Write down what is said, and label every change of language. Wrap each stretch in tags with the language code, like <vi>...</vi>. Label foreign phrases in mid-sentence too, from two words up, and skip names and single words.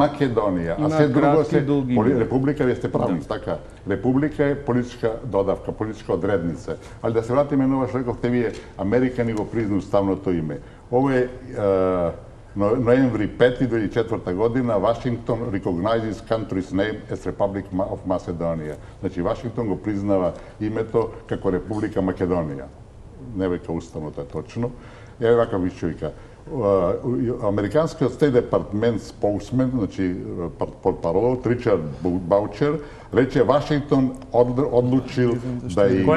<mk>Македонија, а Имаат се друго кратки се и долги имиња. република, вие сте правник, така. Република е политичка додавка, политичка одредница. Али да се вратиме на ова што рековте вие, Америка ни го призна уставното име. Ово е ноември 5.</mk> <en>2004 година, Вашингтон recognizes country's name as Republic of Macedonia.</en> <mk>Значи, Вашингтон го признава името како Република Македонија. Не века уставното е точно. Еве вака више вика. Американскиот</mk> <en>State Department spokesman,</en> <mk>значи портпарол Ричард Баучер, рече Вашингтон одлучил да и го...</mk>